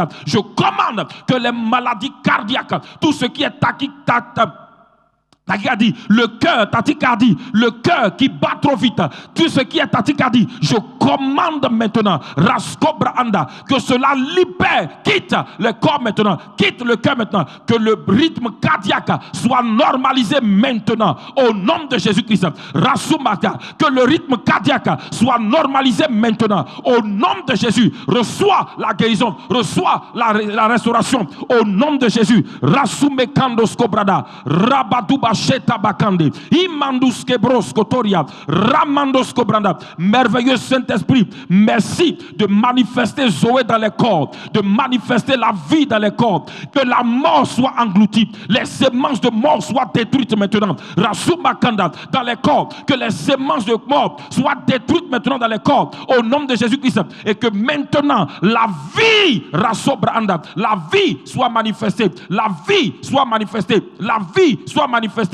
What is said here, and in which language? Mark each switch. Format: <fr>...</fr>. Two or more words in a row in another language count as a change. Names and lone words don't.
<fr>Je commande que les maladies cardiaques, tout ce qui est tachycardie, le cœur, tachycardie, le cœur qui bat trop vite, tout ce qui est tachycardie, je commande maintenant, Raskobra Anda, que cela libère, quitte le corps maintenant, quitte le cœur maintenant, que le rythme cardiaque soit normalisé maintenant, au nom de Jésus-Christ. Rasumaka, que le rythme cardiaque soit normalisé maintenant, au nom de Jésus. Reçois la guérison, reçois la restauration, au nom de Jésus. Rasumekando Skobrada, Rabadouba Sheta Bakande, Imandus Kebros Kotoria, Ramandos Kobranda. Merveilleux Saint-Esprit, merci de manifester Zoé dans les corps, de manifester la vie dans les corps, que la mort soit engloutie, les semences de mort soient détruites maintenant. Rasumakanda dans les corps, que les semences de mort soient détruites maintenant dans les corps, au nom de Jésus-Christ, et que maintenant la vie, Rasobranda, la vie soit manifestée, la vie soit manifestée, la vie soit manifestée.</fr>